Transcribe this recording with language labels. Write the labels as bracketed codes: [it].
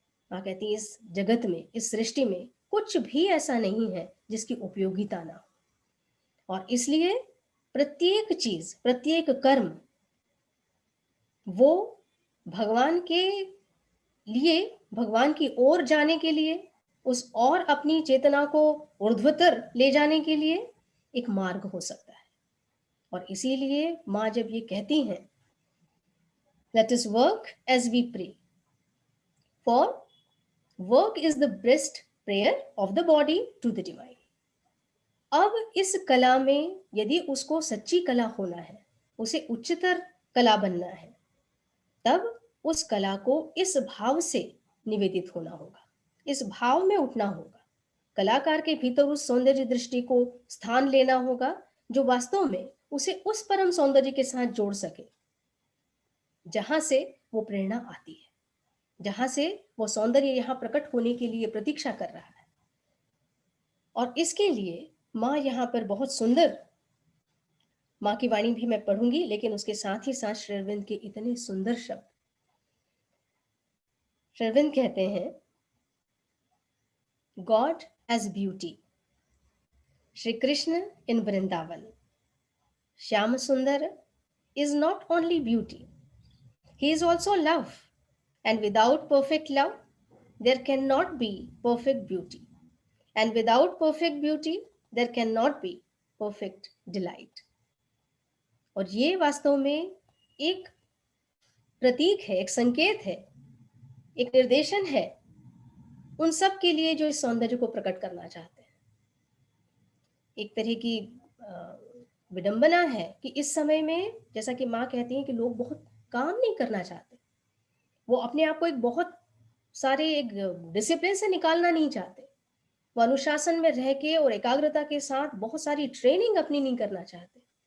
[hi] माँ कहती है इस जगत में, इस सृष्टि में कुछ भी ऐसा नहीं है जिसकी उपयोगिता ना हो, और इसलिए प्रत्येक चीज, प्रत्येक कर्म वो भगवान के लिए, भगवान की ओर जाने के लिए, उस और अपनी चेतना को ऊर्ध्वतर ले जाने के लिए एक मार्ग हो सकता है। और इसीलिए माँ जब ये कहती हैं, [en] let us work as we pray, for work is the best prayer of the body to the divine. [hi] अब इस कला में यदि उसको सच्ची कला होना है, उसे उच्चतर कला बनना है, तब उस कला को इस भाव से निवेदित होना होगा, इस भाव में उठना होगा। कलाकार के भीतर उस सौंदर्य दृष्टि को स्थान लेना होगा जो वास्तव में उसे उस परम सौंदर्य के साथ जोड़ सके, जहां से वो प्रेरणा आती है, जहां से वो सौंदर्य यहाँ प्रकट होने के लिए प्रतीक्षा कर रहा है। और इसके लिए माँ यहाँ पर बहुत सुंदर, माँ की वाणी भी मैं पढ़ूंगी, लेकिन उसके साथ ही साथ श्री अरविंद के इतने सुंदर शब्द। श्री अरविंद कहते हैं, [en] God as beauty, Shri Krishna in Vrindavan, Shyam Sundar is not only beauty, he is also love, and without perfect love there cannot be perfect beauty, and without perfect beauty there cannot be perfect delight. [hi] और ये वास्तव में एक प्रतीक है, एक संकेत है, एक निर्देशन है उन सब के लिए जो इस सौंदर्य को प्रकट करना चाहते हैं। एक तरह की विडंबना है कि इस समय में, जैसा कि माँ कहती हैं कि लोग बहुत काम नहीं करना चाहते, वो अपने आप को एक बहुत सारे एक डिसिप्लिन से निकालना नहीं चाहते, वो अनुशासन में रह के और एकाग्रता के साथ बहुत सारी ट्रेनिंग अपनी नहीं करना चाहते।